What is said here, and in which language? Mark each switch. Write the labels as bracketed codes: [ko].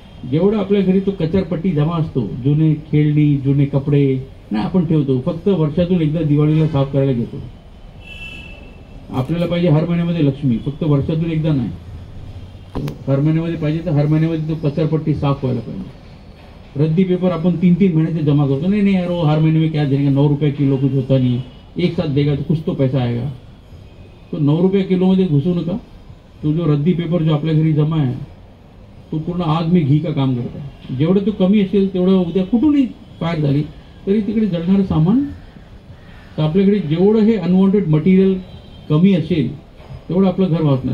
[mr] जेवढं आपल्या घरी तो कचरपट्टी जमा असतो, जुने खेळणी, जुने कपडे नाही आपण ठेवतो, फक्त वर्षातून एकदा दिवाळीला साफ करायला घेतो. आपल्याला पाहिजे हर महिन्यामध्ये लक्ष्मी, फक्त वर्षातून एकदा नाही. हर महिन्यामध्ये पाहिजे तर हर महिन्यामध्ये तो कचरपट्टी साफ व्हायला पाहिजे. रद्दी पेपर आपण 3-3 महीने जमा करतो. [hi] नहीं यार वो हर महीने में क्या देगा, 9 रुपये किलो कुछ होता नहीं, एक साथ देगा तो कुछ तो पैसा आएगा. [mr] तो 9 रुपये किलोमध्ये घुसू नका. तो जो रद्दी पेपर जो आपल्या घरी जमा आहे तो पूर्ण [hi] आग में घी का काम करता है. [mr] जेवढं तो कमी असेल तेवढं उद्या कुठूनही फायर झाली तरी तिकडे जळणारं सामान. तर आपल्याकडे जेवढं हे अनवॉन्टेड मटेरियल कमी असेल तेवढं आपलं घर वाचणार.